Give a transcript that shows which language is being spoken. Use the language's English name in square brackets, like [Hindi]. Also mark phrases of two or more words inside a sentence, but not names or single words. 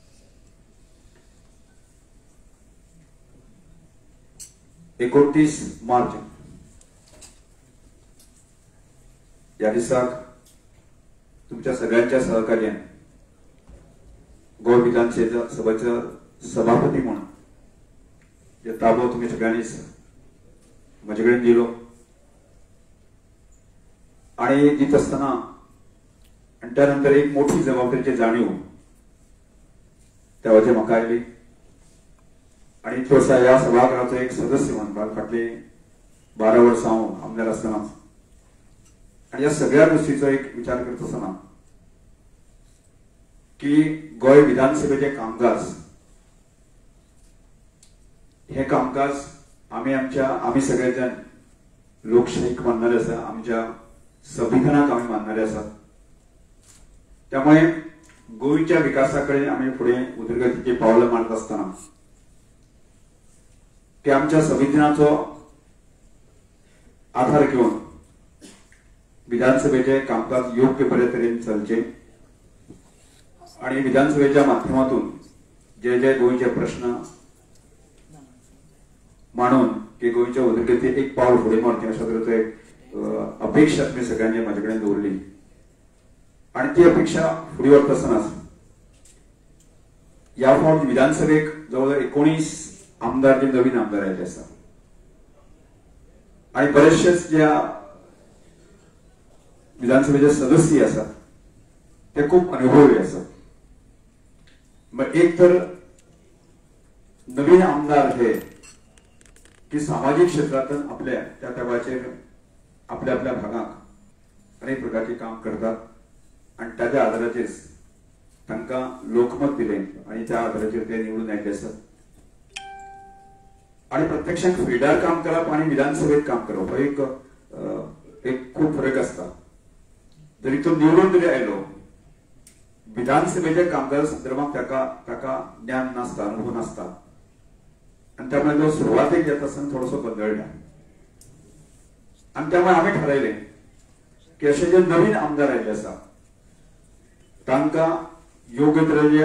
[Konkani] एकोणतीस मार्च या दिसाक तुमच्या सगळ्यांच्या सहकार्यान गोवा विधानसभेचा सभापती म्हणून जे ताबो तुम्ही सगळ्यांनी म्हजे कडेन दिलो आणि दित असताना आणि त्यानंतर एक मोठी जबाबदारीची जाणीव त्या वेळाचेर म्हाका आयली आणि तसा ह्या सभागृहाचो एक सदस्य म्हणून फाटली 12 वर्सां हांव आमदार आसतना आणि या सगळ्या गोष्टीचो एक विचार करत असताना की गोंय विधानसभेचे कामकाज हे कामकाज आम्ही सगळेजण लोकशाहीक मानणारे आसा, आमच्या संविधानाक आम्ही मानणारे आसात। [Marathi] त्यामुळे गोंयच्या विकासाकडे आम्ही पुढे उदरगतीची पावलं मारत असताना की आमच्या संविधानाचो [Konkani] आधार घेऊन विधानसभेचे कामकाज योग्य बरे तरेन चलचे आणि विधानसभेच्या माध्यमातून जे जे गोंयचे प्रश्न मांडून की गोंयच्या उदरगतीक एक पावल फुडें मारचें अशा तरेचो एक अपेक्षा तुम्ही सगळ्यांनी म्हाजे कडेन दवरली आणि ती अपेक्षा फुडें व्हरता आसतनाच ह्या फावट विधानसभेक जवळजवळ 19 आमदार जे नवीन आमदार आयिल्ले आसा आणि बरेचशेच ज्या विधानसभेचे सदस्य आसात ते खूप अनुभवी आसात। मग एक तर नवीन आमदार हे की सामाजिक क्षेत्रातून आपल्या त्या वेळाचेर आपल्या आपल्या भागात अनेक प्रकारचे काम करतात आणि त्याच्या आधाराचेर तांकां लोकमत दिले आणि त्या आधाराचेर ते निवडून आयिल्ले आसात आणि प्रत्यक्षात फिल्डार काम करप आणि विधानसभेत काम करप हो एक खूप फरक असता। जरी तो निवडून जरी आयलो विधानसभेच्या कामकाजा संदर्भात ताका ज्ञान नासता, अनुभव नासता आणि त्यामुळे तो सुरुवातीक येत असताना थोडोसो गोंधळटा आणि त्यामुळे आम्ही ठरयलें की असे जे नवीन आमदार आयिल्ले आसा तांकां योग्य तरेचे